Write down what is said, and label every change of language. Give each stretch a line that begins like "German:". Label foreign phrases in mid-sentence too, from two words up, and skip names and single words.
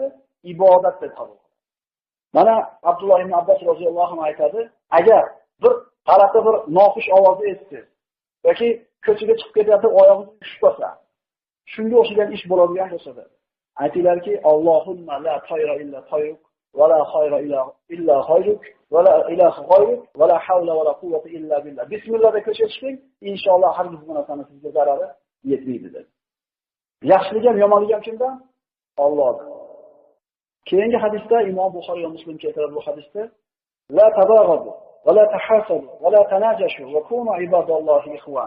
Uzbek: Ibodat deb qabul qiladi. Mana Abdulloh ibn Abbos
Arabic: رضي الله عنه
Uzbek: aytadi, agar bir g'alati bir noxush ovozni eshitsangiz yoki ko'chaga chiqib ketayotib oyog'ingiz tushib qolsa, shunga o'xshagan ish bo'ladigan bo'lsa-da, aytinglarki,
Arabic: اللهم لا طير إلا طيرك ولا خير إلا خيرك ولا إله غيرك ولا حول ولا قوة إلا بالله.
Uzbek: Bismillah deb ko'chaga chiqing, inshaalloh hargiz bu narsani sizga zarari yetmaydi dedi. Yaxshilik ham yomonlik ham kimdan? Allohdan. Keyingi hadisda Imom Buxoriy va Muslim keltiradi bu hadisda
Arabic: لا تباغضوا ولا تحاسدوا ولا تناجشوا وكونوا عباد الله إخوان.